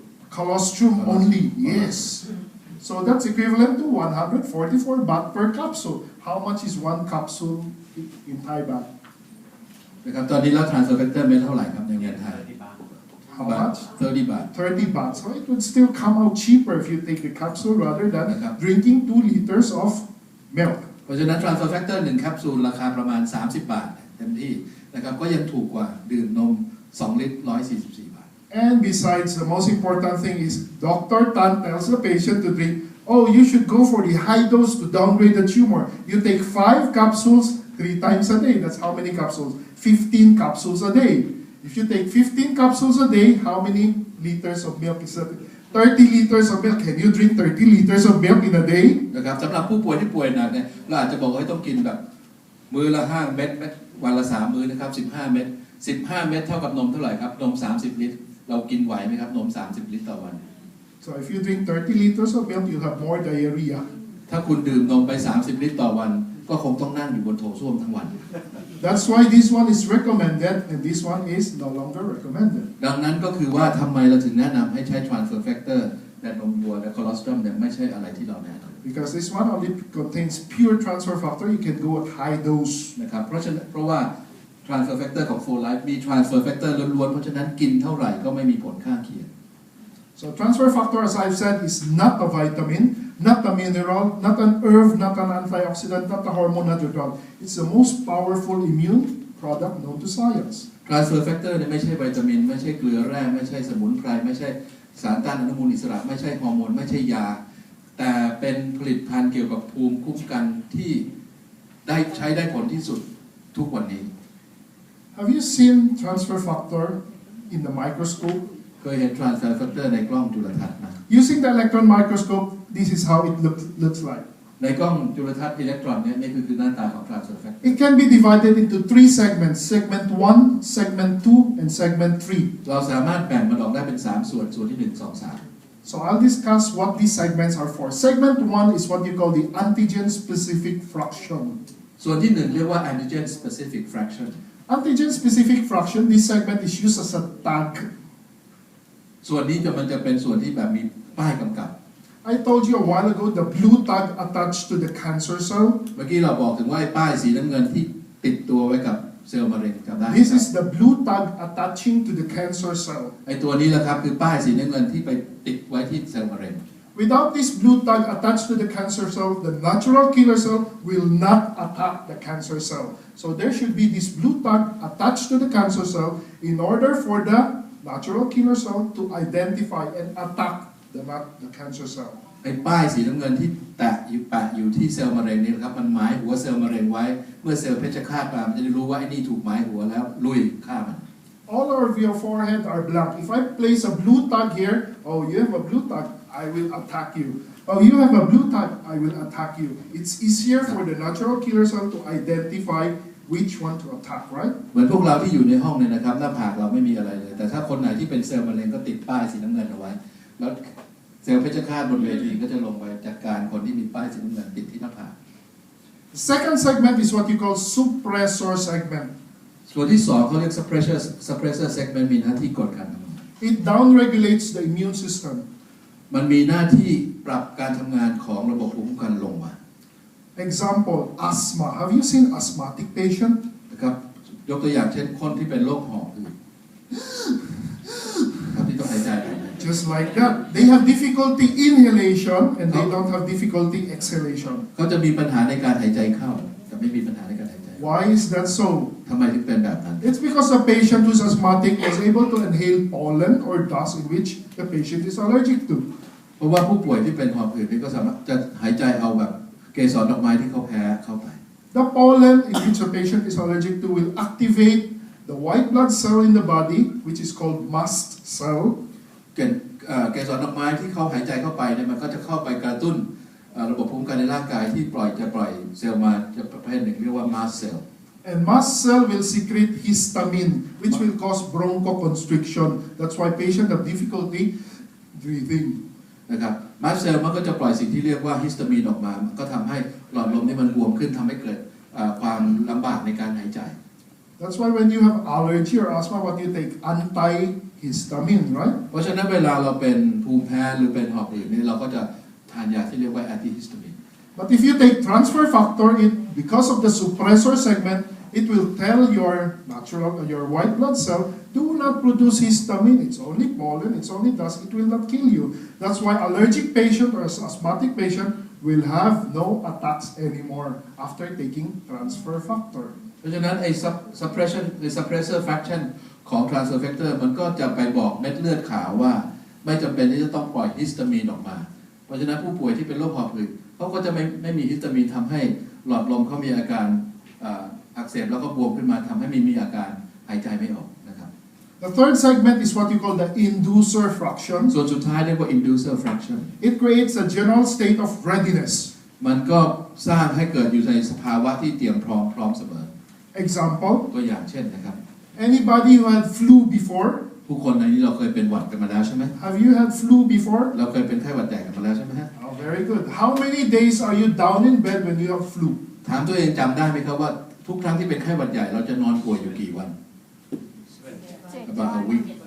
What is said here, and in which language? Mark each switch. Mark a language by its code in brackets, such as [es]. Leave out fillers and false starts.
[en] Colostrum only, yes. So that's equivalent to 144 baht per capsule. How much is 1 capsule in Thai baht? [th] นะครับตอนนี้เรา transfer factor เป็นเท่าไหร่ครับในเงินไทย [en] How much? [th] 30 บาท [en] 30 baht. So it would still come out cheaper if you take the capsule rather than drinking 2 liters of milk. [th] เพราะฉะนั้น transfer factor 1แคปซูลราคาประมาณ30 บาทเต็มที่นะครับก็ยังถูกกว่าดื่มนม2 ลิตร 144 บาท [en] And besides, the most important thing is Dr. Tan tells the patient to drink, oh, you should go for the high dose to downgrade the tumor. You take 5 capsules 3 times a day. That's how many capsules? 15 capsules a day. If you take 15 capsules a day, how many liters of milk is that? 30 liters of milk. Can you drink 30 liters of milk in a day? [th] นะครับสำหรับผู้ป่วยที่ป่วยหนักเนี่ยเราอาจจะบอกว่าต้องกินแบบมื้อละ5 เม็ดวันละ3 มื้อนะครับ15 เม็ด15 เม็ดเท่ากับนมเท่าไหร่ครับนม30 ลิตรเรากินไหวไหมครับนม30 ลิตรต่อวัน [en] So if you drink 30 liters of milk, you'll have more diarrhea. [th] ถ้าคุณดื่มนมไป30 ลิตรต่อวันก็คงต้องนั่งอยู่บนโถส้วมทั้งวัน [en] That's why this one is recommended and this one is no longer recommended. [th] ดังนั้นก็คือว่าทำไมเราถึงแนะนำให้ใช้ transfer factor และนมวัวและคอเลสเตอรอลเนี่ยไม่ใช่อะไรที่เราแนะนำ [en] Because this one only contains pure transfer factor, you can go at high dose. [th] นะครับเพราะว่า transfer factor ของ Full Life มี transfer factor ล้วนๆเพราะฉะนั้นกินเท่าไหร่ก็ไม่มีผลข้างเคียง [en] So transfer factor, as I've said, is not a vitamin, not a mineral, not an herb, not an antioxidant, not a hormone, not a drug. It's the most powerful immune product known to science. [th] transfer factor เนี่ยไม่ใช่วิตามินไม่ใช่เกลือแร่ไม่ใช่สมุนไพรไม่ใช่สารต้านอนุมูลอิสระไม่ใช่ฮอร์โมนไม่ใช่ยาแต่เป็นผลิตภัณฑ์เกี่ยวกับภูมิคุ้มกันที่ใช้ได้ผลที่สุดทุกวันนี้ [en] Have you seen transfer factor in the microscope? [th] เคยเห็น transfer factor ในกล้องจุลทรรศน์ไหม [en] Using the electron microscope, this is how it looks like. [th] ในกล้องจุลทรรศน์อิเล็กตรอนเนี่ยนี่คือหน้าตาของ transfer factor [en] It can be divided into 3 segments, segment 1, segment 2, and segment 3. [th] เราสามารถแบ่งมันออกได้เป็น3ส่วนส่วนที่1 2 3 [en] So I'll discuss what these segments are for. Segment 1 is what you call the antigen specific fraction. [th] ส่วนที่1เรียกว่า antigen specific fraction [en] Antigen specific fraction, this segment is used as a tag. [th] ส่วนนี้มันจะเป็นส่วนที่แบบมีป้ายกำกับ [en] I told you a while ago the blue tag attached to the cancer cell. [th] เมื่อกี้เราบอกถึงว่าป้ายสีน้ำเงินที่ติดตัวไว้กับเซลล์มะเร็งจำได้ [en] This is the blue tag attaching to the cancer cell. [th] ไอตัวนี้แหละครับคือป้ายสีน้ำเงินที่ไป ติดไว้ที่เซลล์มะเร็ง [en] Without this blue tag attached to the cancer cell, the natural killer cell will not attack the cancer cell. So there should be this blue tag attached to the cancer cell in order for the natural killer cell to identify and attack the cancer cell. [th] ไอ้ป้ายสีน้ำเงินที่แปะอยู่ที่เซลล์มะเร็งนี่นะครับมันหมายหัวเซลล์มะเร็งไว้เมื่อเซลล์เพชฌฆาตมามันจะได้รู้ว่าไอ้นี่ถูกหมายหัวแล้วลุยฆ่ามัน [en] All of your forehead are blank. If I place a blue tag here, oh, you have a blue tag, I will attack you. Oh, you have a blue tag, I will attack you. It's easier for the natural killer cell to identify which one to attack, right? [th] เหมือนพวกเราที่อยู่ในห้องเนี่ยนะครับหน้าผากเราไม่มีอะไรเลยแต่ถ้าคนไหนที่เป็นเซลล์มะเร็งก็ติดป้ายสีน้ำเงินเอาไว้แล้วเซลล์เพชฌฆาตบนเวทีก็จะลงไปจัดการคนที่มีป้ายสีน้ำเงินติดที่หน้าผาก [en] The second segment is what you call suppressor segment. [th] ส่วนที่สองเขาเรียก suppressor segment มีหน้าที่กดการทำงาน [en] It downregulates the immune system. [th] มันมีหน้าที่ปรับการทำงานของระบบภูมิคุ้มกันลงมา [en] Example, asthma. Have you seen asthmatic patient? [th] นะครับยกตัวอย่างเช่นคนที่เป็นโรคหอบหืดครับที่ต้องหายใจ [en] Just like that. They have difficulty inhalation and they don't have difficulty exhalation. [th] เขาจะมีปัญหาในการหายใจเข้าแต่ไม่มีปัญหาในการหายใจ [en] Why is that so? [th] ทำไมถึงเป็นแบบนั้น [en] It's because the patient who's asthmatic is able to inhale pollen or dust in which the patient is allergic to. [th] เพราะว่าผู้ป่วยที่เป็นหอบหืดนี่ก็สามารถจะหายใจเอาแบบเกสรดอกไม้ที่เขาแพ้เข้าไป [en] The pollen in which the patient is allergic to will activate the white blood cell in the body, which is called mast cell. [th] เกสรดอกไม้ที่เขาหายใจเข้าไปเนี่ยมันก็จะเข้าไปกระตุ้นระบบภูมิคุ้มกันในร่างกายที่ปล่อยเซลล์มาจะประเภทหนึ่งเรียกว่า mast cell. [en] And mast cell will secrete histamine, which will cause bronchoconstriction. That's why patients have difficulty breathing. [th] นะครับ mast cell มันก็จะปล่อยสิ่งที่เรียกว่าฮิสตามีนออกมาก็ทำให้หลอดลมนี่มันบวมขึ้นทำให้เกิดความลำบากในการหายใจ [en] That's why when you have allergy or asthma, what you take? Antihistamine, right? [th] เพราะฉะนั้นเวลาเราเป็นภูมิแพ้หรือเป็นหอบหืดนี่เราก็จะทานยาที่เรียกว่า antihistamine. [en] But if you take transfer factor, because of the suppressor segment, it will tell your white blood cell, do not produce histamine. It's only pollen, it's only dust. It will not kill you. That's why allergic patient or asthmatic patient will have no attacks anymore after taking transfer factor. [th] เพราะฉะนั้นไอ้ suppressor fraction ของ transfer factor มันก็จะไปบอกเม็ดเลือดขาวว่าไม่จำเป็นที่จะต้องปล่อยฮิสตามีนออกมาเพราะฉะนั้นผู้ป่วยที่เป็นโรคหอบหืดเขาก็จะไม่มีฮิสตามีนทำให้หลอดลมเขามีอาการอักเสบแล้วก็บวมขึ้นมาทำให้มีอาการหายใจไม่ออกนะครับ [en] The third segment is what you call the inducer fraction. [th] ส่วนสุดท้ายเรียกว่า inducer fraction. [en] It creates a general state of readiness. [th] มันก็สร้างให้เกิดอยู่ในสภาวะที่เตรียมพร้อมเสมอ [en] Example. [th] ตัวอย่างเช่นนะครับ [en] Anybody who had flu before? [th] ผู้คนในนี้เราเคยเป็นหวัดกันมาแล้วใช่ไหม [en] Have you had flu before? [th] เราเคยเป็นไข้หวัดใหญ่กันมาแล้วใช่ไหมฮะ [en] Oh, very good. How many days are you down in bed when you have flu? [th] ถามตัวเองจำได้ไหมครับว่าทุกครั้งที่เป็นไข้หวัดใหญ่เราจะนอนป่วยอยู่กี่วัน [en] About a week.